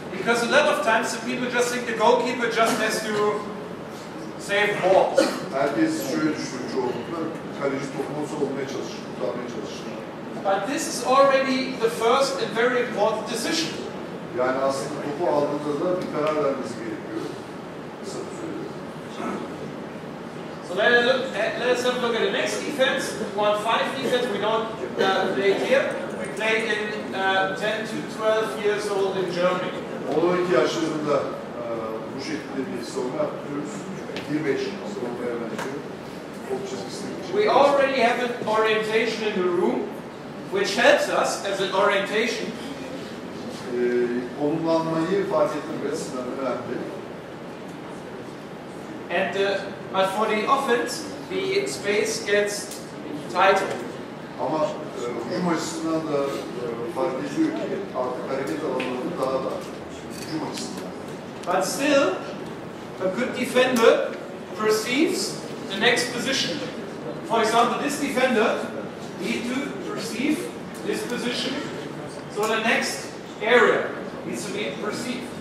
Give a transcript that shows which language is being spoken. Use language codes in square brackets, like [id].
[en] Because a lot of times the people just think the goalkeeper just has to save balls. [tr] Herkes şöyle düşünüyor çoğunlukla, kaleci topunu savunmaya çalışır, kurtarmaya çalışır. [en] But this is already the first and very important decision. [tr] Yani aslında topu aldığında da bir karar vermesi gerekiyor. Kısa bir sürede. [en] So let's have a look at the next defense. 1-5 defense, we don't play here. We play in 10 to 12 years old in Germany. [tr] 12 yaşlarında bu şekilde bir savunma yapıyoruz. 1-5 savunmaya benziyor. Top çizgisine geçiyor. [en] We already have an orientation in the room, which helps us as an orientation. [tr] Konumlanmayı fark etmek açısından önemli. [en] But for the offense, the space gets tighter. [tr] Ama hücum açısından da fark ediliyor ki artık hareket alanları daha da hücum açısından. [en] But still, a good defender perceives the next position. For example, this defender needs to perceive this position, so the next area needs to be perceived.